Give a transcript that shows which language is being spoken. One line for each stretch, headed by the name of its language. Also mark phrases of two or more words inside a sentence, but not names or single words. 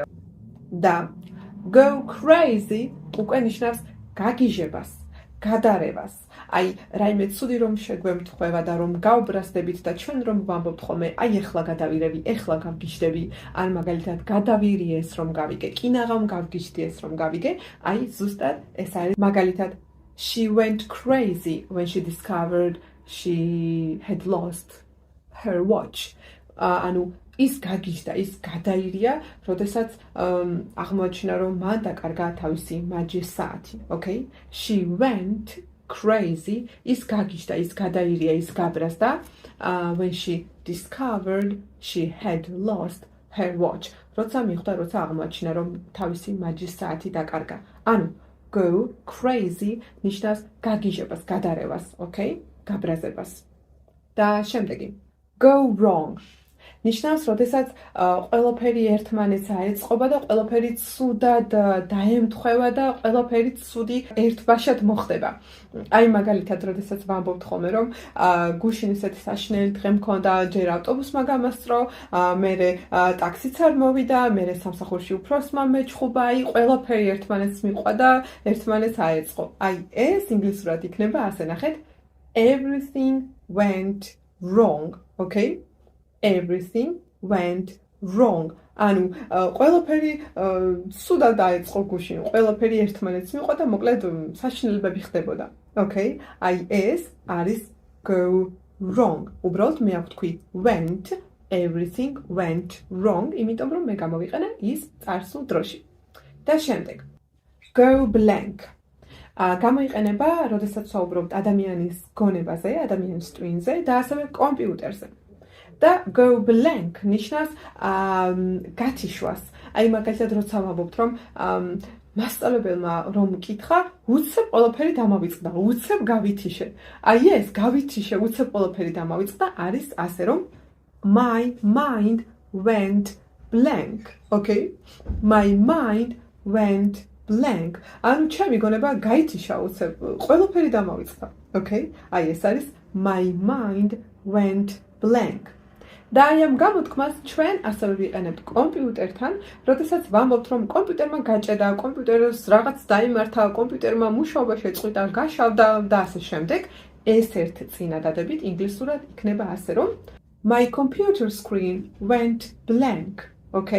Georgian: და
English: go crazy
Georgian: უკვე ნიშნავს გაგიჟებას, გადარევას. აი, რაიმე ცუდი რომ შეგვემთხვევა და რომ გავბრასდებით და ჩვენ რომ ვამბობთ ხოლმე, აი ეხლა გადავირევი, ეხლა გავგიჟდები, ან მაგალითად გადავირიე ეს რომ გავიგე, კინაღამ გავგიჟდი ეს რომ გავიგე, აი ზუსტად ეს არის მაგალითად
English: she went crazy when she discovered she had lost her watch.
Georgian: ანუ ის გაგიჟდა, ის გადაირია, როდესაც აღმოაჩინა რომ მან დაკარგა თავისი მაჯის საათი,
English: okay? She went crazy,
Georgian: ის გაგიჟდა, ის გადაირია, ის გაბრაზდა,
English: when she discovered she had lost her watch.
Georgian: როცა მიხვდა, როცა აღმოაჩინა რომ თავისი მაჯის საათი დაკარგა. ანუ
English: go crazy
Georgian: ნიშნავს გაგიჟებას, გადარევას, okay? გაბრაზებას. და შემდეგი
English: go wrong.
Georgian: ნიშნავს, როდესაც ყველაფერი ერთმანეთს აეწყობა და ყველაფერი ცუდად დაემთხვევა და ყველაფერი ცუდი ერთბაშად მოხდება. აი მაგალითად, როდესაც ვამბობთ ხოლმე, რომ გუშინ ისეთი საშინელი დღე მქონდა, ჯერ ავტობუსმა გამასწრო, მერე ტაქსიც არ მოვიდა, მერე სამსახურში უფროსმა მეჩხუბა, აი ყველაფერი ერთმანეთს მიყვა და ერთმანეთს აეწყო. აი ეს ინგლისურად იქნება ასე ნახეთ,
English: everything went wrong, okay? Everything went wrong.
Georgian: ანუ ყველაფერი სუდად დაეწყო გუშინ, ყველაფერი ერთმანეთს მიყვა და მოკლედ საშინელებები ხდებოდა. Okay? აი ეს არის
English: go wrong.
Georgian: უბრალოდ მე ვთქვი
English: went, everything went wrong,
Georgian: იმიტომ რომ მე გამოვიყენე ის წარსულ დროში. და შემდეგ
English: go blank.
Georgian: გამოიყენება, როდესაც საუბრობთ ადამიანის გონებაზე, ადამიანის ტვინზე და ასევე კომპიუტერზე. და
English: go blank
Georgian: ნიშნავს გათიშვას. აი მაგალითად როცა ვამბობთ რომ მასწავლებელმა რომ მკითხა, უცებ ყველაფერი დამავიწყდა, უცებ გავითიშე. აი ეს გავითიშე, უცებ ყველაფერი დამავიწყდა არის ასე რომ
English: my mind went blank.
Georgian: Okay?
English: My mind went blank.
Georgian: ანუ ჩემი გონება გაითიშა უცებ, ყველაფერი დამავიწყდა. Okay? აი ეს არის
English: my mind went blank.
Georgian: და აი ამ გამოთქმას ჩვენ ასევე ვიყენებთ კომპიუტერთან, როდესაც ვამბობთ რომ კომპიუტერმა გაჭედა, კომპიუტერს რაღაც დაიმართა, კომპიუტერმა მუშაობა შეწყვიტა, გაშავდა და ასე შემდეგ. ეს ერთ წინადადებით ინგლისურად იქნება ასე რომ
English: my computer screen went blank. Okay?